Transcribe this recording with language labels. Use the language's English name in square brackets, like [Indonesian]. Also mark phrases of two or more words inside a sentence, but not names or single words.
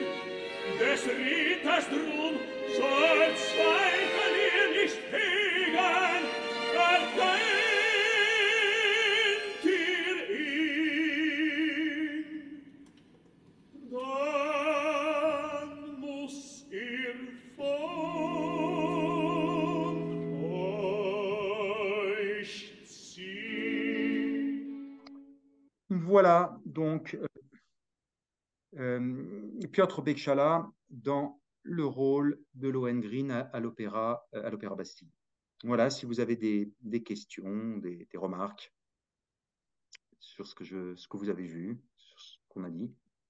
[German] Des Ritters drum soll Zweifel ihr nicht hegen, verkennt ihr ihn. Dann muss ihr von euch ziehen. [French] Voilà, donc Piotr Bekchala dans le rôle de Lohengrin à l'opéra Bastille. Voilà, si vous avez des questions, des remarques sur ce que vous avez vu, sur ce qu'on a dit.